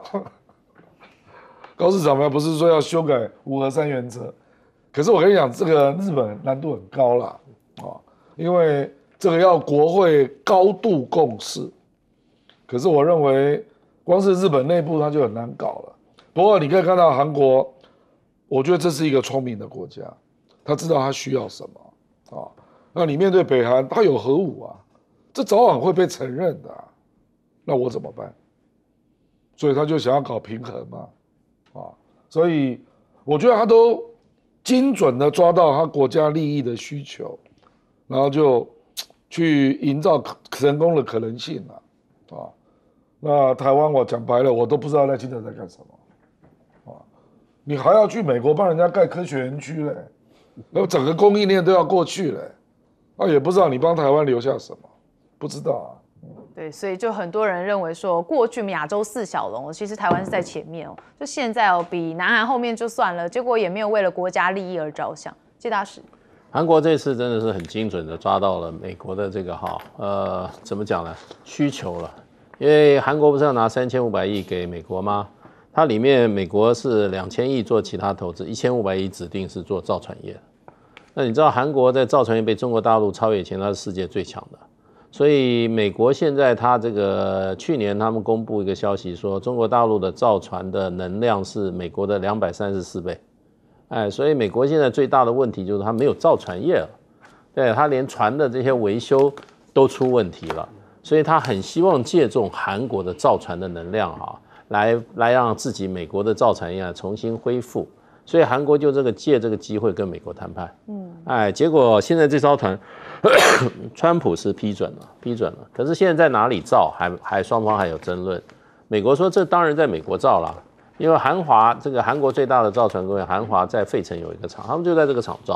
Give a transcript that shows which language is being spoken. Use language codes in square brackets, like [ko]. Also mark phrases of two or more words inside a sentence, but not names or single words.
[zh] 高市早苗不是說要修改5核3原則，可是我跟你講，這個日本難度很高啦，因為這個要國會高度共識。可是我認為，光是日本內部它就很難搞了。不過你可以看到韓國，我覺得這是一個聰明的國家，他知道他需要什麼啊。那你面對北韓，他有核武啊，這早晚會被承認的啊。那我怎麼辦？所以他就想要搞平衡嘛。所以我覺得他都精準的抓到他國家利益的需求，然後就去營造成功的可能性了，那台灣我講白了，我都不知道賴清德在幹什麼，你還要去美國幫人家蓋科學園區嘞，然後整個供應鏈都要過去嘞，也不知道你幫台灣留下什麼，不知道啊。對，所以就很多人認為說，過去亞洲四小龍，其實台灣是在前面哦。就現在比南韓後面就算了，結果也沒有為了國家利益而着想。謝大使，韓國這次真的是很精準的抓到了美國的這個怎麼講呢？需求了。因為韓國不是要拿3500億給美國嗎？它裡面美國是2000億做其他投資，1500億指定是做造船業。那你知道韓國在造船業被中國大陸超越前，它是世界最強的。所以美國現在它這個去年他們公布一個消息說，中國大陸的造船的能量是美國的234倍，所以美國現在最大的問題就是它沒有造船業了，對，它連船的這些維修都出問題了，所以他很希望借重韓國的造船的能量來讓自己美國的造船業重新恢復，所以韓國就借這個機會跟美國談判，結果現在這艘船。川普是批准了，可是現在在哪裡造雙方還有爭論。美國說這當然在美國造啦，因為韓華這個韓國最大的造船公司韓華在費城有一個廠，他們就在這個廠造。